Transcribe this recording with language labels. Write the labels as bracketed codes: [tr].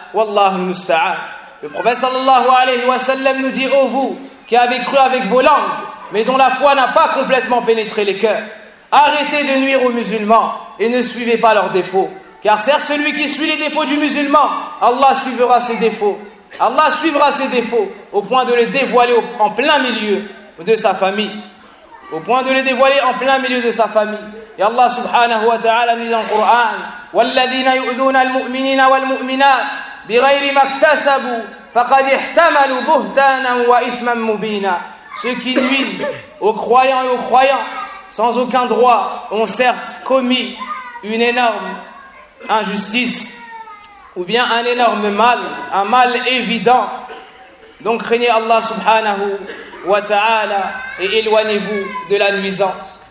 [fr] Wallahu musta'an. Le prophète sallallahu alayhi wa sallam nous dit: ô vous qui avez cru avec vos langues, mais dont la foi n'a pas complètement pénétré les cœurs, arrêtez de nuire aux musulmans et ne suivez pas leurs défauts. Car certes, celui qui suit les défauts du musulman, Allah suivra ses défauts. Allah suivra ses défauts au point de les dévoiler en plein milieu de sa famille. Au point de les dévoiler en plein milieu de sa famille. Et Allah subhanahu wa ta'ala nous dit dans le Coran: [ar] وَالَّذِينَ يُؤْذُونَ الْمُؤْمِنِينَ وَالْمُؤْمِنَاتِ بِغَيْرِ مَكْتَسَبُوا فَقَدْ اِحْتَمَلُوا بُهْتَانًا وَإِثْمًا مُبِينًا. [fr] Ceux qui nuisent aux croyants et aux croyantes sans aucun droit ont certes commis une énorme injustice ou bien un énorme mal, un mal évident. Donc craignez Allah subhanahu wa ta'ala et éloignez-vous de la nuisance.